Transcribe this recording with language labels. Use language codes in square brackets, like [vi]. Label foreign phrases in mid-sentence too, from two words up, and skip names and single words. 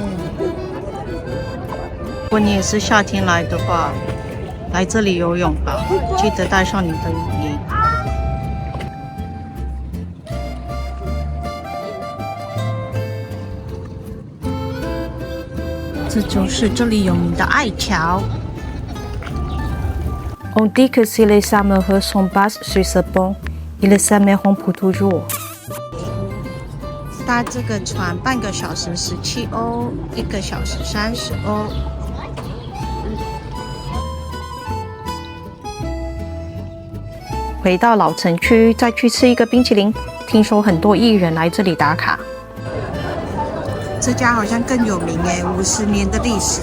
[zh] 如果你也是夏天来的话，来这里游泳吧，记得带上你的雨衣。这就是这里有名的爱桥。 [fr] On dit que si les amoureux s'embrassent sur ce pont, ils s'aimeront pour toujours。 [zh] 搭这个船半个小时17欧，1个小时30欧。回到老城区，再去吃一个冰淇淋。听说很多艺人来这里打卡。这家好像更有名耶，50年的历史。